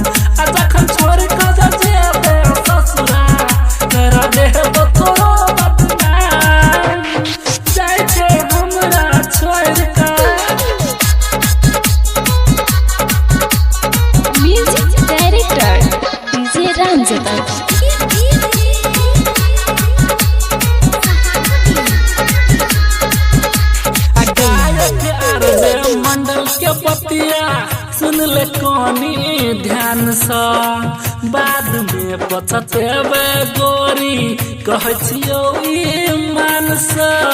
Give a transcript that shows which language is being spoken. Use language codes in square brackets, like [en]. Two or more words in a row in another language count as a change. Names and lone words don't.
[anp] जखन छोड़ के जेबे ससुरा, कर देब तोरो बदनाम। जाय छे हमरा छोड़ के। [en] music director DJ रामजतन। [anp] मंडल के बतिया सुन ले कनी ध्यान सा, बाद में पछतेबे गोरी कह छियो ईमान सा।